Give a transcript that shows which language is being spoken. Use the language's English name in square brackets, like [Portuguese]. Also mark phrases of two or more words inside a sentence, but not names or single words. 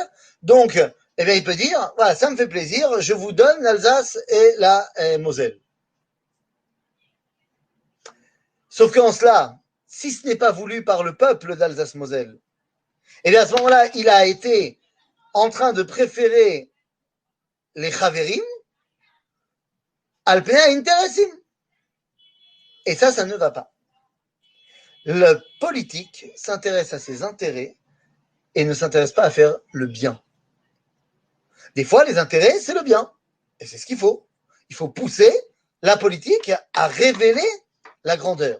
[French] Donc, eh bien, il peut dire, voilà, ça me fait plaisir, je vous donne l'Alsace et la Moselle. Sauf qu'en cela, si ce n'est pas voulu par le peuple d'Alsace-Moselle, eh bien, à ce moment-là, il a été en train de préférer les [Hebrew] חברים על פני אינטרסים. [French] Et ça ne va pas. Le politique s'intéresse à ses intérêts et ne s'intéresse pas à faire le bien. Des fois, les intérêts, c'est le bien. Et c'est ce qu'il faut. Il faut pousser la politique à révéler la grandeur.